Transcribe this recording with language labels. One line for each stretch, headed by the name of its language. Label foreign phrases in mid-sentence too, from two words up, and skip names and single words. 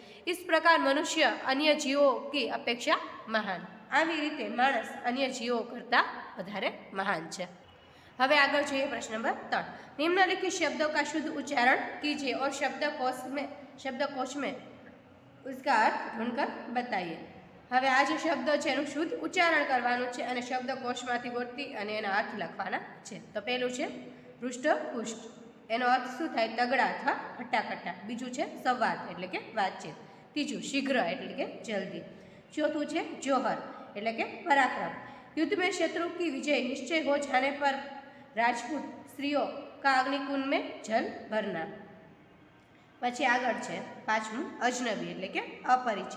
Hindi: इस प्रकार मनुष्य अन्य जीवों की अपेक्षा महान।
Gujarati: આવી રીતે માનસ અન્ય જીવોં કરતા વધારે મહાન હૈ। હવે આગળ જોઈએ પ્રશ્ન નંબર 3।
Hindi: निम्नलिखित शब्दों का शुद्ध उच्चारण कीजिए और शब्दकोश में उसका अर्थ ढूंढकर बताइए।
Gujarati: હવે આ જે શબ્દો છે એનું શુદ્ધ ઉચ્ચારણ કરવાનું છે અને શબ્દકોશમાંથી ગોતી અને એના અર્થ લખવાના છે। તો પહેલું છે પૃષ્ઠપુષ્ટ, એનો અર્થ શું થાય?
Hindi: तगड़ा अथवा हट्टाकट्टा।
Gujarati: બીજું છે સંવાદ એટલે કે વાતચીત। તીજું શીઘ્ર એટલે કે જલ્દી ચોથું છે જોહર એટલે કે પરાક્રમ।
Hindi: युद्ध में शत्रु की विजय निश्चय हो जाने पर राजपूत स्त्रियों का अग्निकुंड में जल भरना।
Gujarati: પછી આગળ છે 5મું અજનબી એટલે કે અપરિચિત।